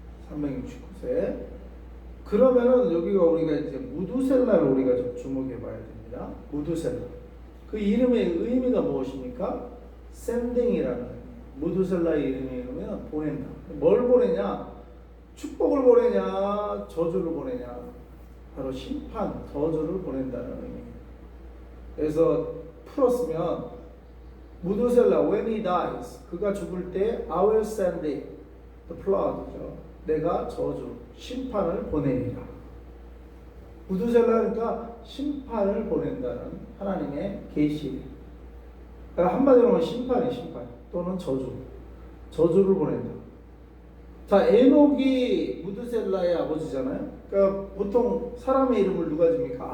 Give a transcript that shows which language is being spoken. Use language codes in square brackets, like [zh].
[ko] 369세. 그러면은 여기가 우리가 이제 무두셀라를 우리가 좀 주목해 봐야 됩니다. 무두셀라. 그 이름의 의미가 무엇입니까? 샌딩이라는 무두셀라의 이름이면 보낸다. 뭘 보내냐? 축복을 보내냐? 저주를 보내냐? 바로 심판, 저주를 보낸다는 의미입니다. 그래서 풀었으면 무두셀라 [en] when he dies [ko] 그가 죽을 때 [en] I will send it the flood죠. [ko] 내가 저주, 심판을 보내리라. 무두셀라니까 심판을 보낸다는 하나님의 계시. 그러니까 한마디로 하면 심판 또는 저주를 보낸다. 자, 에녹이 무두셀라의 아버지잖아요. 그러니까 보통 사람의 이름을 누가 집니까?